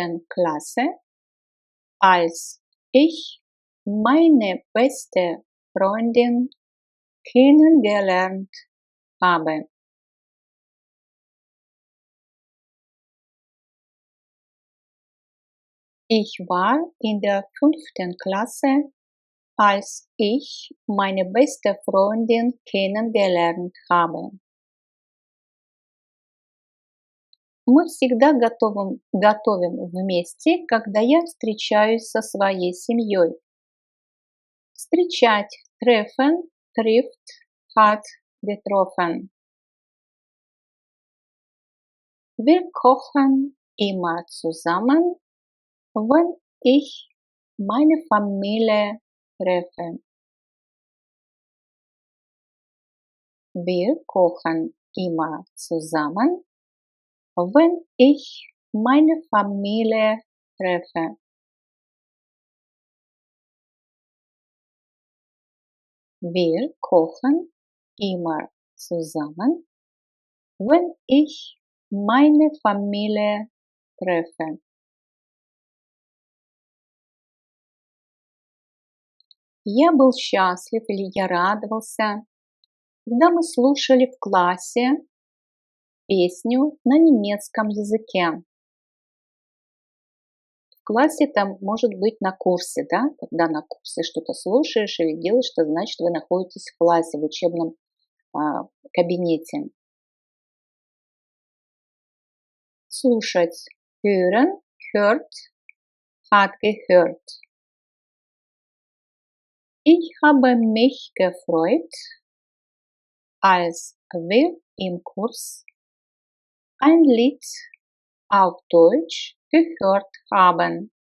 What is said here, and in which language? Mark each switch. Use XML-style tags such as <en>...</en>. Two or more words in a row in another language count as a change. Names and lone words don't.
<de>Klasse, als ich meine beste Freundin kennengelernt habe. Ich war in der 5. Klasse, als ich meine beste Freundin kennengelernt habe.</de> <ru>Мы всегда готовим вместе, когда я встречаюсь со своей семьей.</ru> <de>Встречать treffen, trifft, hat getroffen. Wir kochen immer zusammen, wenn ich meine Familie treffe. Wir kochen immer zusammen, wenn ich meine Familie treffe. Wir kochen immer zusammen, wenn ich meine Familie treffe.</de> <ru>Я был счастлив или я радовался, когда мы слушали в классе песню на немецком языке. В классе там может быть на курсе, да? Когда на курсе что-то слушаешь или делаешь, это значит, вы находитесь в классе, в учебном кабинете. Слушать.</ru> <de>Hören, hört, hat gehört. Ich habe mich gefreut, als wir im Kurs ein Lied auf Deutsch gehört haben.</de>